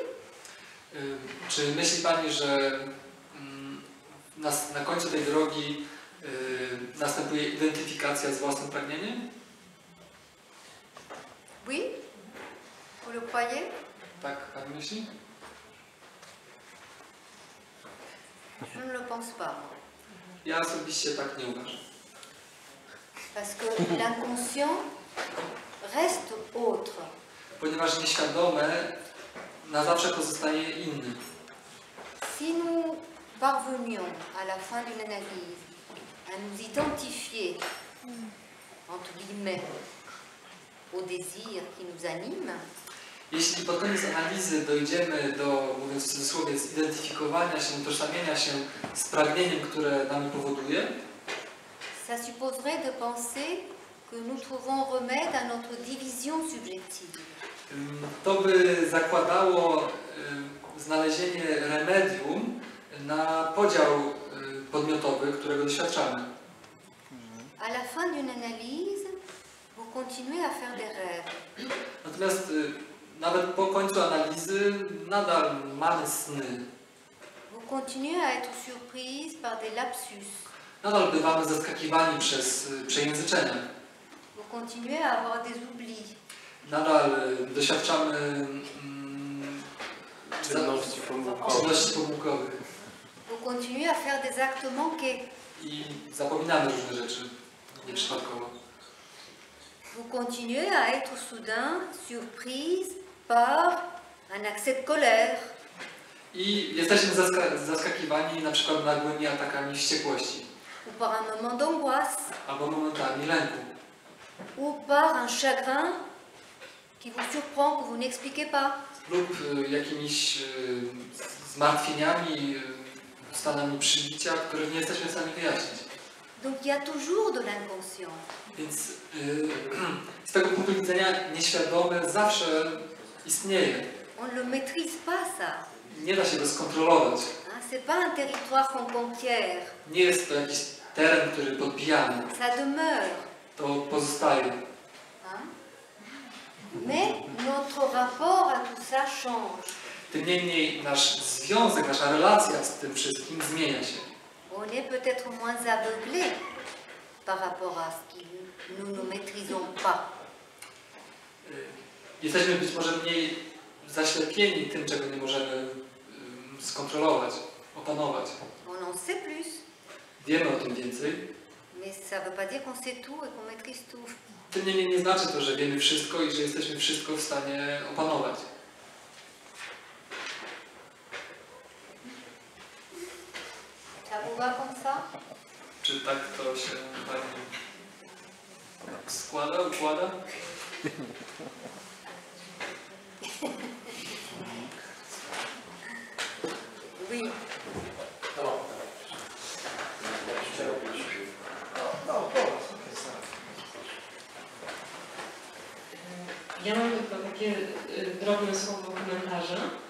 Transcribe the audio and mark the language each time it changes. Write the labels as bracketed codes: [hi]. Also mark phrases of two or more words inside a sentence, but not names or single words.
[pl] Czy myśli Pani, że na końcu tej drogi następuje identyfikacja z własnym pragnieniem? [fr] Oui? Vous le croyez? [pl] Tak Pani myśli? [fr] Je ne le pense pas. [pl] Ja osobiście tak nie uważam. [fr] Parce que l'inconscient reste autre. [pl] Ponieważ nieświadome na zawsze pozostaje inny. [fr] Si nous parvenions à la fin d'une analyse à nous identifier, entre guillemets, au désir qui nous anime, [pl] jeśli pod koniec analizy dojdziemy do, mówiąc w cudzysłowie, zidentyfikowania się, utożsamienia się z pragnieniem, które nami powoduje, [fr] ça supposerait de penser que nous trouvons remède à notre division subjective. [pl] to by zakładało znalezienie remedium na podział podmiotowy, którego doświadczamy. [fr] À la fin d'une analyse, vous continuez à faire des rêves. [pl] Natomiast nawet po końcu analizy nadal mamy sny. [fr] Vous continuez à être surprise par des lapsus. [pl] Nadal bywamy zaskakiwani przez przejęzyczenia. [fr] Vous continuez à avoir des oublis. [pl] Nadal doświadczamy Czynności pomyłkowe. czynności pomyłkowych [fr] Vous continuez à faire des actes manqués. [pl] i zapominamy różne rzeczy nieprzypadkowo. [fr] Vous continuez à être soudain surprise par un accès de colère, [pl] I jesteśmy zaskakiwani na przykład nagłymi atakami wściekłości [fr] ou par un moment d'angoisse, [pl] albo momentami lęku, [fr] ou par un chagrin qui vous surprend, que vous n'expliquez pas. [pl] lub jakimiś zmartwieniami, stanami przybicia, których nie jesteśmy w stanie wyjaśnić. [fr] Donc il y a toujours de l'inconscient. [pl] Więc z tego punktu widzenia nieświadome zawsze istnieje. [fr] On ne le maîtrise pas, ça. [pl] Nie da się go skontrolować. [fr] Ce n'est pas un territoire qu'on conquiert. [pl] Nie jest to jakiś teren, który podbijamy. [fr] Ça demeure. [pl] To pozostaje. [fr] Hein? Mais notre rapport à tout ça change. [pl] Tym niemniej nasz związek, nasza relacja z tym wszystkim zmienia się. [fr] On est peut-être moins aveuglé par rapport à ce que nous ne maîtrisons pas. [pl] Jesteśmy być może mniej zaślepieni tym, czego nie możemy skontrolować, opanować. [fr] On en sait plus, [pl] Wiemy o tym więcej. [fr] mais ça ne veut pas dire qu'on sait tout et qu'on maîtrise tout. [pl] Tym niemniej nie znaczy to, że wiemy wszystko i że jesteśmy wszystko w stanie opanować. [fr] Ça vous va comme ça? [pl] Czy tak to się Pani składa, układa? [fr] Oui. [pl] Ja mam tylko takie drobne słowo komentarza.